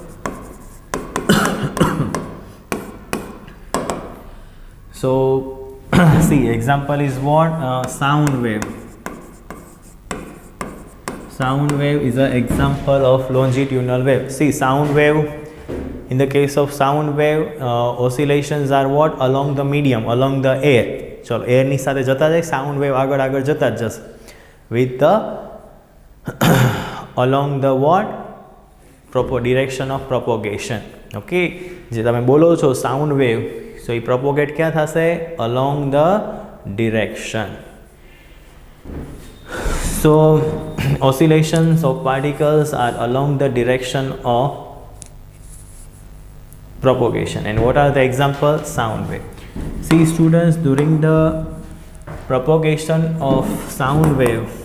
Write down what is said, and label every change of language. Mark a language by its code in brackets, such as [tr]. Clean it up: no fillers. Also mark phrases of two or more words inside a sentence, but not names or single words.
[en] So see, example is what? Sound wave. Sound wave is an example of longitudinal wave. See, sound wave, in the case of sound wave, oscillations are what? Along the medium, along the air. [gu] चलो एयर ની સાથે જતા જાય, [en] sound wave [gu] આગળ આગળ જતા જ જશે [en] with the along the what? direction of propagation. [gu] Okay, જે તમે બોલો છો [en] sound wave, [gu] so એ propagate ક્યાં થશે? [en] Along the direction. So oscillations of particles are along the direction of propagation. And what are the examples? Sound wave. See students, during the propagation of sound wave,